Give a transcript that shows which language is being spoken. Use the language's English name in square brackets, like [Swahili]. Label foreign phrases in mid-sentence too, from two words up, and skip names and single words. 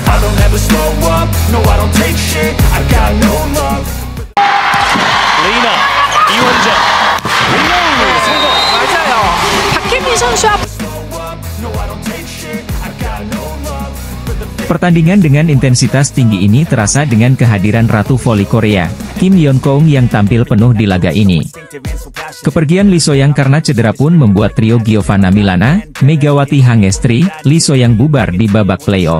[English] don't ever slow up, no I don't take shit, I got no love. [Korean] 리나, 이원정, 리나 성공. 맞아요. 박혜민 선수 앞 [Indonesian] Pertandingan dengan intensitas tinggi ini terasa dengan kehadiran Ratu Voli Korea, Kim Yeon Koung yang tampil penuh di laga ini. Kepergian Lee So-young karena cedera pun membuat trio Giovanna Milana, Megawati Hangestri, Lee So-young bubar di babak playoff.